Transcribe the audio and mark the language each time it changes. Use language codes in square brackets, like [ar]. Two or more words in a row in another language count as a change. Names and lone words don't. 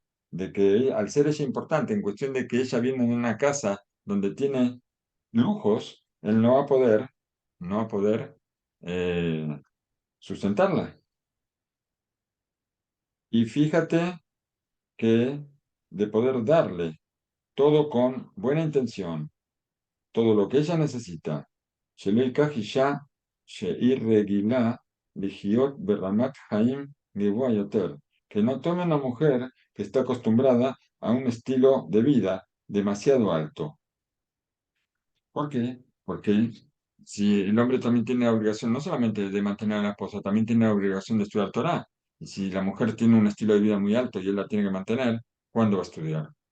[es] De que al ser ella importante, en cuestión de que ella viene en una casa donde tiene lujos, él no va a poder eh, sustentarla. Y fíjate que de poder darle todo con buena intención, todo lo que ella necesita. [he] שלא ייקח אישה שהיא רגילה לחיות ברמת חיים גבוה יותר, [es] que no tome una mujer que está acostumbrada a un estilo de vida demasiado alto. ¿Por qué? Porque si el hombre también tiene la obligación no solamente de mantener a la esposa, también tiene la obligación de estudiar Torah. Y si la mujer tiene un estilo de vida muy alto y él la tiene que mantener, ¿cuándo va a estudiar?